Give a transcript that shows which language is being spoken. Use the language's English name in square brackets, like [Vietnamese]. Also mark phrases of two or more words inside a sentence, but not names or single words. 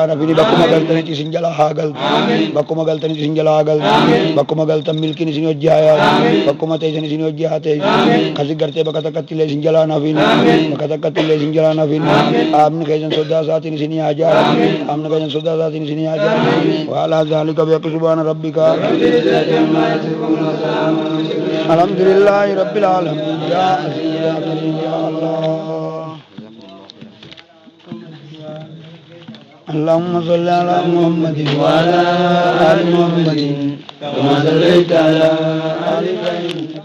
[Oromo] nafini bakkuma galtanitti isin jalaa haa galtu bakkuma galtanitti isin jalaa haa galtu bakkuma galtan milkiin isin hojii haa yaatu bakkuma teessan isin hojii haa ta'e kasi gartee bakka takkatti illee isin jalaa nafini bakka takkatti illee isin jalaa nafini qaamni keessan sodaa isaatiin isin haa jaaratu qaamni keessan sodaa isaatiin isin haa jaaratu waalaa zaalika beeku [Arabic] سبحان ربك الحمد لله رب العالمين يا عزيز يا كريم يا الله اللهم صل على محمد وعلى آل محمد كما صليت على آل إبراهيم